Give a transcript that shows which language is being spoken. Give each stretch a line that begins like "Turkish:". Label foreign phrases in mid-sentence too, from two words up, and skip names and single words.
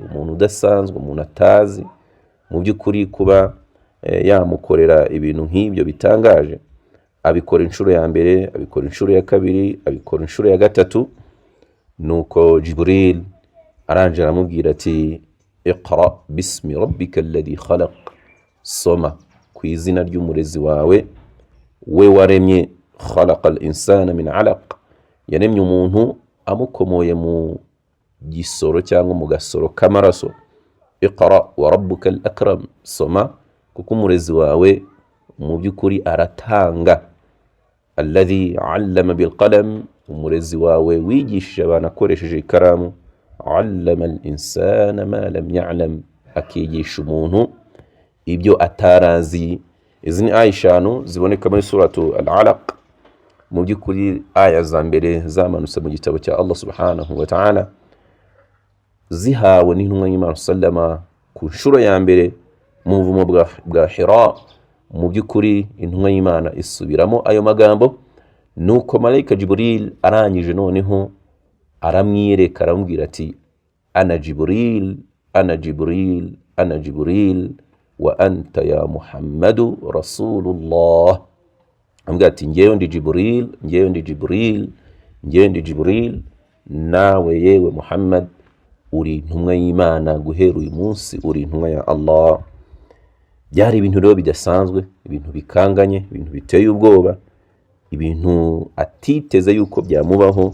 Kinyarwanda: Umuntu udasanzwe, umuntu atazi mu by'ukuri kuba yamukorera ibintu nk'ibyo bitangaje. Abikora inshuro ya mbere, abikora inshuro ya kabiri, abikora inshuro ya gatatu. Nuko Jibril aranje aramubwira ati
Arabic: اقرأ باسم ربك الذي خلق,
Kinyarwanda: soma ku izina ry'umurezi wawe, we waremye.
Arabic: خلق الإنسان من علق,
Kinyarwanda: yaremye umuntu amukomoye mu gisoro cyangwa mu gasoro k'amaraso.
Arabic: اقرأ وربك الأكرم,
Kinyarwanda: soma kuko umurezi wawe mu by'ukuri aratanga.
Arabic: الذي علم بالقلم,
Kinyarwanda: umurezi wawe wigishije abantu akoresheje ikaramu.
Arabic: علم الإنسان ما لم يعلم,
Kinyarwanda: akigisha umuntu ibyo atarazi. Izi ni aya 5 ziboneka muri
Arabic: سورة العلق.
Kinyarwanda: Mu by'ukuri aya za mbere zamanutse mu gitabo cya
Arabic: الله سبحانه وتعالى,
Kinyarwanda: zihawe n'intumwa y'Imana sallama ku nshuro ya mbere mu buvumo bwa Hira. Mu by'ukuri intumwa y'Imana isubiramo ayo magambo. Nuko Malaika Jibril arangije noneho aramwiyereka, aramubwira ati
Arabic: أنا جبريل، أنا جبريل، أنا جبريل وأنت يا محمد رسول الله.
Kinyarwanda: ambwira ati ngewe ndi Jibril, ngewe ndi Jibril, ngewe ndi Jibril, nawe yewe Muhammad uri intumwa y'Imana, guhera uyu munsi uri intumwa ya Allah. Byari ibintu rero bidasanzwe, ibintu bikanganye, ibintu biteye ubwoba, ibintu atiteze yuko byamubaho.